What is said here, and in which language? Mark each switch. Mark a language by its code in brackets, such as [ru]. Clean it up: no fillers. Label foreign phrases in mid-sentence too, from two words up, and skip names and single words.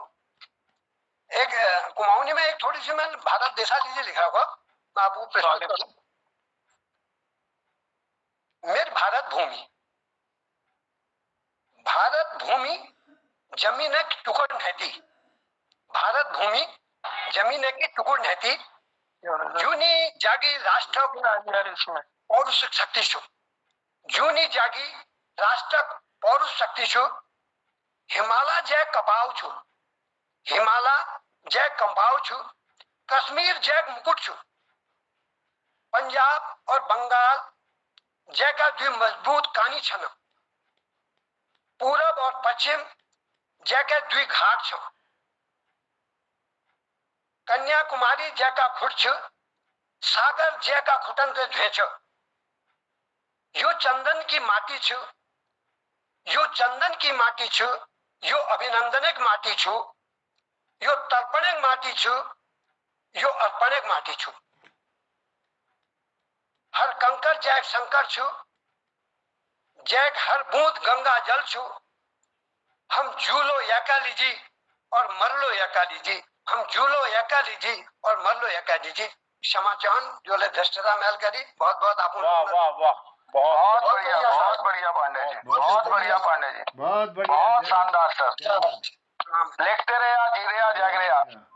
[hi] एक कुमाऊनी में एक थोड़ी सी मैं भारत देशा लीजिए लिखा होगा, मैं आपको प्रस्तुत करूं। [kfy] मेरी भारत भूमि, भारत भूमि जमीन है कि टुकड़ नहती, भारत भूमि जमीन की टुकड़ नहती, जूनी जागी राष्ट्र पौरुष शक्ति छु, जूनी जागी राष्ट्र पौरुष शक्ति छु, हिमालय जय कपाव छु, हिमालय जय कंपाव छु, कश्मीर जय मुकुट छु, पंजाब और बंगाल जय का द्वि मजबूत कानी छन, पूरब और पश्चिम जय के द्वि घाट छ, कन्याकुमारी जय का खुट छ, सागर जय का खुटन के ध्वे छ, यो चंदन की माटी छ, यो चंदन की माटी छ, यो अभिनंदनक माटी छु, यो तर्पणक माटी छु, यो अर्पणक माटी छु, हर कंकर जय शंकर छु, जय हर बूंद गंगा जल छु, हम झूलो एका लीजी और मरलो एका लीजी, हम झूलो एका लीजी और मरलो एका लीजी। क्षमा चाहन जो ले धृष्टता महल करी, [hi] बहुत बहुत आप वाह वाह वाह, बहुत बढ़िया, बहुत बढ़िया पांडे जी, बहुत बढ़िया पांडे जी, बहुत बढ़िया, बहुत शानदार सर। लिखते रहे, जी रहे, जाग रहे।